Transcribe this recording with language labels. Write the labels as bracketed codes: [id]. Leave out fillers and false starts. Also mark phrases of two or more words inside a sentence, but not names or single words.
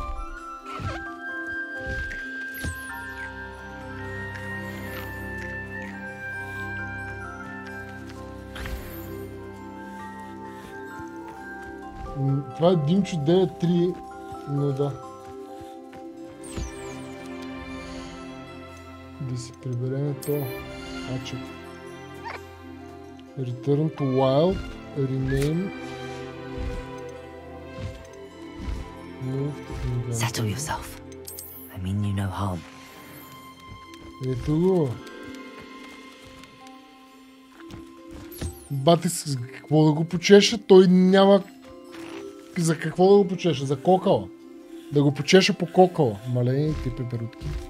[bg] Това е Димчо 9.3, но да. Да си прибереме то. Ачък. [en] Return to Wild. Rename. Settle yourself. I mean you no harm. [bg] Ето го. Бати, с какво да го почеша? Той няма... За какво да го почеша? За кокала. Да го почеша по кокала. Малените пеперутки.